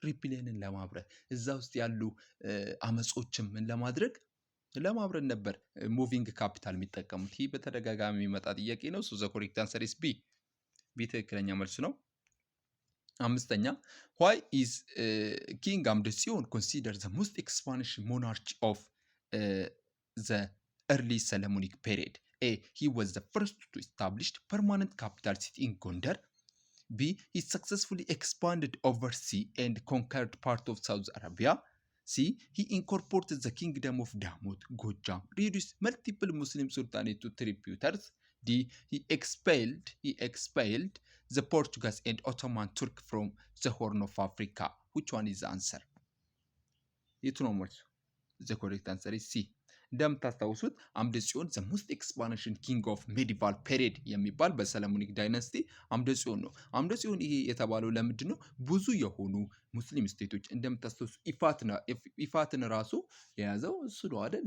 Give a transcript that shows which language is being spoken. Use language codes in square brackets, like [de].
[am] ሪፕሊየንን ለማብረድ እዛ ውስጥ ያሉ አመጾችም ምን ለማብረድ ነበር ሙቪንግ ካፒታል የሚጠቀሙት። ይህ በተደጋጋሚ የሚመጣ ጥያቄ ነው። [en] ሶ ዘ ኮሬክት አንሰር ኢዝ ቢ። [am] ትክክለኛ መልስ ነው። አምስተኛ [en] why is ኪንግ አምደ ጽዮን considered the most expansive monarch of the early Solomonic period? A. He was the first to establish permanent capital city in Gondar. B. He successfully expanded overseas and conquered part of Saudi Arabia. C. He incorporated the kingdom of Damot, Gojam, reduced multiple Muslim sultanates to tributaries. D. He expelled the Portuguese and Ottoman Turk from the Horn of Africa. Which one is the answer? [am] የቱ ነው መልሱ? [en] The correct answer is C. [am] እንደምታስታውሱት አምደ ጽዮን [en] ዘ ሞስት ኤክስፓንሽን ኪንግ ኦፍ ሜዲቫል ፔሪድ [am] የሚባል በሰለሞኒክ ዳይናስቲ አምደ ጽዮን ነው። አምደ ጽዮን ይሄ የተባለው ለምንድን ነው? ብዙ የሆኑ ሙስሊም ስቴቶች እንደምታስታውሱ ኢፋትን ራሱ የያዘው እሱ ነው አይደል?